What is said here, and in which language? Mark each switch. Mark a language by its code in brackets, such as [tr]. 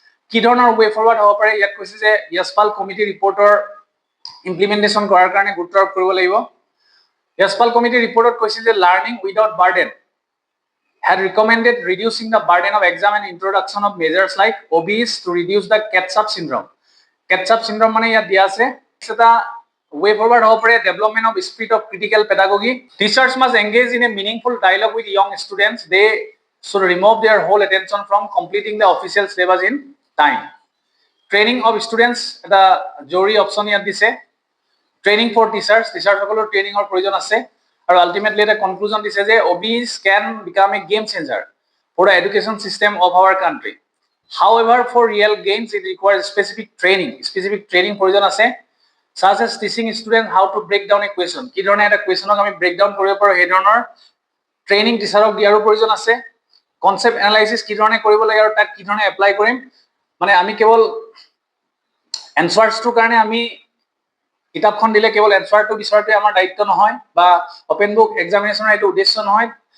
[as] কি ধৰণৰ ৱে ফৰৱাৰ্ড হ'ব পাৰে, ইয়াত কৈছে যে য়াছপাল কমিটি ৰিপৰ্টৰ ইমপ্লিমেন্টেশ্যন কৰাৰ কাৰণে গুৰুত্ব আৰোপ কৰিব লাগিব। [en] Yashpal committee ৰিপৰ্টত কৈছে যে learning without burden had recommended reducing the burden of exam and introduction of measures like OBEs to reduce the catch-up syndrome. [as] Catch-up syndrome মানে ইয়াত দিয়া আছে। [en] এটা way forward হ'ব পাৰে development of spirit of critical pedagogy. Teachers must engage in a meaningful dialogue with young students. They should remove their whole attention from completing the official syllabus in time. Training of students [as] এটা জৰুৰী option ইয়াত দিছে। [en] Training for teachers, [as] টিচাৰসকলৰ ট্ৰেইনিঙৰ প্ৰয়োজন আছে। আৰু ultimately এটা conclusion দিছে যে [en] OBEs can become a game changer for the education system of our country. However, for real gains, it requires specific training [as] প্ৰয়োজন আছে, [en] such as teaching students how to break down a question. [as] কি ধৰণে এটা কুৱেশ্যনক আমি brake down কৰিব পাৰোঁ সেই ধৰণৰ ট্ৰেইনিং টিচাৰক দিয়াৰো প্ৰয়োজন আছে। কনচেপ্ট এনালাইচিছ কি ধৰণে কৰিব লাগে আৰু তাক কি ধৰণে এপ্লাই কৰিম, মানে আমি কেৱল এনচাৰ্ছটোৰ কাৰণে আমি কিতাপখন দিলে কেৱল এনচাৰটো বিচৰাটোৱে আমাৰ দায়িত্ব নহয় বা অপেন বুক এক্সামিনেশ্যনৰ এইটো উদ্দেশ্য নহয়।